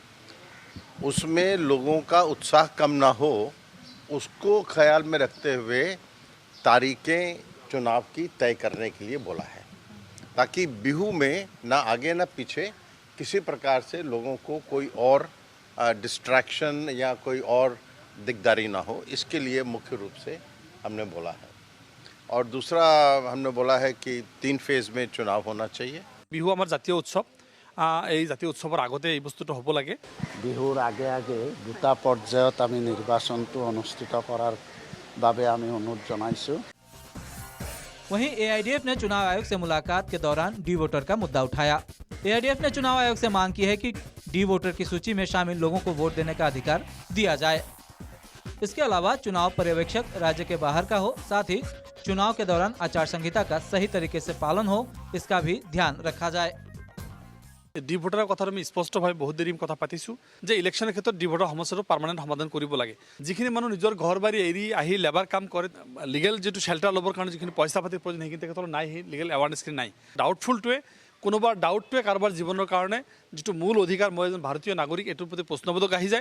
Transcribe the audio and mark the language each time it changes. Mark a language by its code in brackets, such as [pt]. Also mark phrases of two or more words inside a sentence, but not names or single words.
[hi] उसमें लोगों का उत्साह कम ना हो, उसको ख्याल में रखते हुए तारीखें चुनाव की तय करने के लिए बोला है, ताकि बिहू में ना आगे ना पीछे किसी प्रकार से लोगों को कोई और डिस्ट्रैक्शन या कोई और दिकदारी ना हो। इसके लिए मुख्य रूप से हमने बोला है। और दूसरा हमने बोला है कि 3 फेज में चुनाव होना चाहिए। [as] বিহু আমাৰ জাতীয় উৎসৱ, এই জাতীয় উৎসৱৰ আগতে এই বস্তুটো হ'ব লাগে। বিহুৰ আগে আগে 2টা পৰ্যায়ত আমি নিৰ্বাচনটো অনুষ্ঠিত কৰাৰ বাবে আমি অনুৰোধ জনাইছো। [hi] वहीं एआईडीएफ ने चुनाव आयोग से मुलाकात के दौरान [en] D voter [hi] का मुद्दा उठाया। एआईडीएफ ने चुनाव आयोग से मांग की है कि [en] D voter [hi] की सूची में शामिल लोगों को वोट देने का अधिकार दिया जाए। इसके अलावा चुनाव पर्यवेक्षक राज्य के बाहर का हो, साथ ही चुनाव के दौरान आचार संहिता का सही तरीके से पालन हो, इसका भी ध्यान रखा जाए। [en] D voter [as] কথাটো আমি স্পষ্টভাৱে বহুত দেৰি কথা পাতিছোঁ যে ইলেকশ্যনৰ ক্ষেত্ৰত [en] D voter [as] সমস্যাটো পাৰ্মানেণ্ট সমাধান কৰিব লাগে। যিখিনি মানুহ নিজৰ ঘৰ বাৰী এৰি আহি লেবাৰ কাম কৰে, লিগেল যিটো শ্বেল্টাৰ ল'বৰ কাৰণে যিখিনি পইচা পাতিৰ প্ৰয়োজন সেইখিনি তেখেতৰ নাই, সেই লিগেল এৱাৰনেছখিনি নাই। ডাউটফুলটোৱে কোনোবাৰ ডাউটটোৱে কাৰোবাৰ জীৱনৰ কাৰণে যিটো মূল অধিকাৰ, মই এজন ভাৰতীয় নাগৰিক, এইটোৰ প্ৰতি প্ৰশ্নবোধক আহি যায়।